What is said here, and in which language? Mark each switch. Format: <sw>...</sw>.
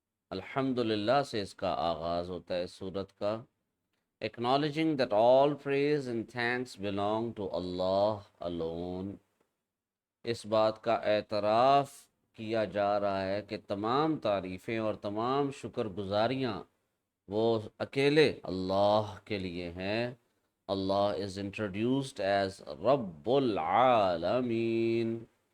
<ur>Alhamdulillah سے اس کا آغاز ہوتا ہے سورت کا.</ur> <en>Acknowledging that all praise and thanks belong to Allah alone.</en> <ur>اس بات کا اعتراف کیا جا رہا ہے کہ تمام تعریفیں اور تمام شکر گزاریاں وہ اکیلے اللہ کے لیے ہیں.</ur> <en>اللہ is introduced as رب العالمین.</en>